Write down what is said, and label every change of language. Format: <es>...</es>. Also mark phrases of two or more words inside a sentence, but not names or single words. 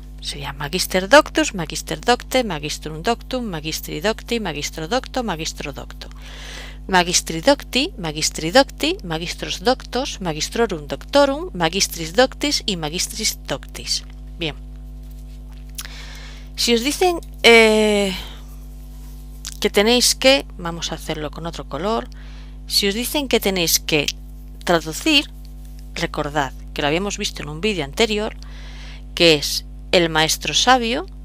<es>Sería</es> <la>magister doctus, magister docte, magistrum doctum, magistri docti, magistro docto, magistro docto. Magistri docti, magistri docti, magistros doctos, magistrorum doctorum, magistris doctis y magistris doctis. Bien.</la> <es>Si os dicen que tenéis que, vamos a hacerlo con otro color, si os dicen que tenéis que traducir, recordad que lo habíamos visto en un vídeo anterior, que es el maestro sabio,</es>